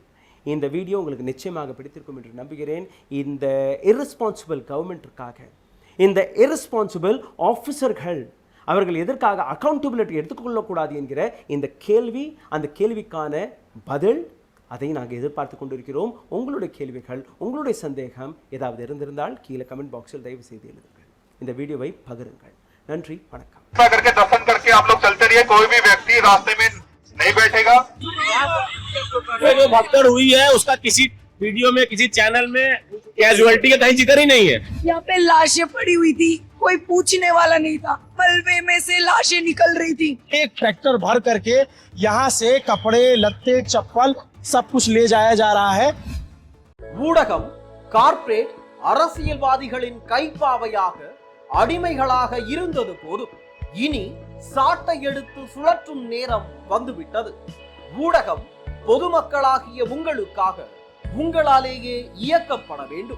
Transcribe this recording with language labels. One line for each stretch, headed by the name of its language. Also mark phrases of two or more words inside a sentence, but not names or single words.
Tamil: இந்த வீடியோ உங்களுக்கு நிச்சயமாக பிடித்திருக்கும் என்று நம்புகிறேன். இந்த
English: irresponsible government,
Tamil: இந்த
English: irresponsible officers
Tamil: அவர்கள் எதற்காக அக்கௌண்டபிலிட்டி எடுத்துக்கொள்ளக்கூடாது என்கிற இந்த கேள்வி, அந்த கேள்விக்கான பதில் அதை நாங்கள் எதிர்பார்த்து கொண்டிருக்கிறோம். உங்களுடைய கேள்விகள், உங்களுடைய சந்தேகம் ஏதாவது இருந்திருந்தால் கீழே
English: comment box
Tamil: தயவு செய்து எழுதுங்கள். இந்த வீடியோவை பகிருங்கள். நன்றி, வணக்கம்.
Hindi: करके दर्शन करके आप लोग चलते रहिए, कोई भी व्यक्ति रास्ते में नहीं बैठेगा। जो भगदड़ हुई है उसका किसी वीडियो में, किसी चैनल में कैजुअलिटी का कहीं जिक्र ही नहीं है। यहाँ पे लाशें पड़ी हुई थी, कोई पूछने वाला नहीं था, मलबे में से लाशें निकल रही थी। एक ट्रैक्टर भर करके यहाँ से कपड़े, लत्ते, चप्पल सब कुछ ले जाया जा रहा है।
Tamil: ஊடகம் கார்ப்பரேட் அரசியல்வாதிகளின் கைப்பாவையாக, அடிமைகளாக இருந்தது போதும். இனி சாட்டை எடுத்து சுழற்றும் நேரம் வந்துவிட்டது. ஊடகம் பொதுமக்களாகிய உங்களுக்காக, உங்களாலேயே இயக்கப்பட வேண்டும்.